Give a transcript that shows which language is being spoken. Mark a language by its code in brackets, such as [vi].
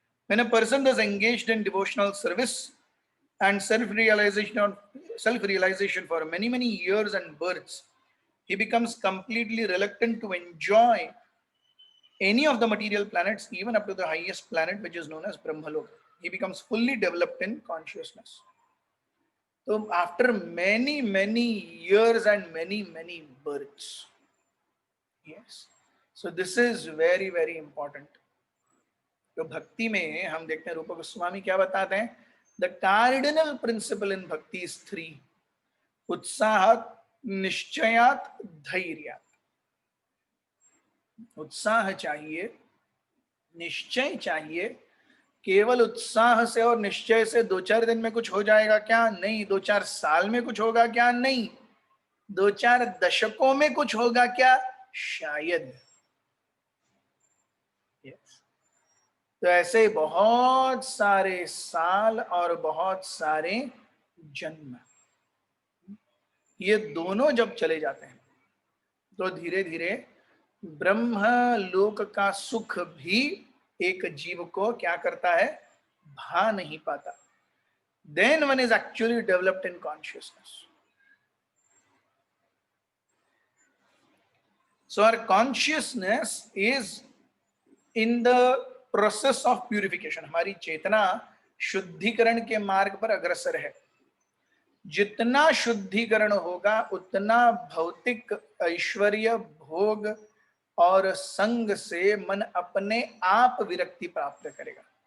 [en] When a person is engaged in devotional service and self-realization for many years and births, he becomes completely reluctant to enjoy any of the material planets, even up to the highest planet, which is known as Brahmaloka. He becomes fully developed in consciousness. So after many years and many births, yes. So this is very important. [hi] तो भक्ति में हम देखते हैं रूप गोस्वामी क्या बताते हैं. [en] The cardinal principle in bhakti is 3. [sa] उत्साहात्, निश्चयात्, धैर्यात्. [hi] उत्साह चाहिए, निश्चय चाहिए. केवल उत्साह से और निश्चय से 2-4 दिन में कुछ हो जाएगा क्या? नहीं. 2-4 साल में कुछ होगा क्या? नहीं. 2-4 दशकों में कुछ होगा क्या? शायद. तो ऐसे बहुत सारे साल और बहुत सारे जन्म, ये दोनों जब चले जाते हैं तो धीरे धीरे ब्रह्म लोक का सुख भी एक जीव को क्या करता है? भा नहीं पाता. [en] Then one is actually developed in consciousness. So our consciousness is in the process of purification. [hi] हमारी चेतना शुद्धिकरण के मार्ग पर अग्रसर है. जितना शुद्धिकरण होगा उतना भौतिक ऐश्वर्य, भोग और संग से मन अपने आप विरक्ति प्राप्त करेगा.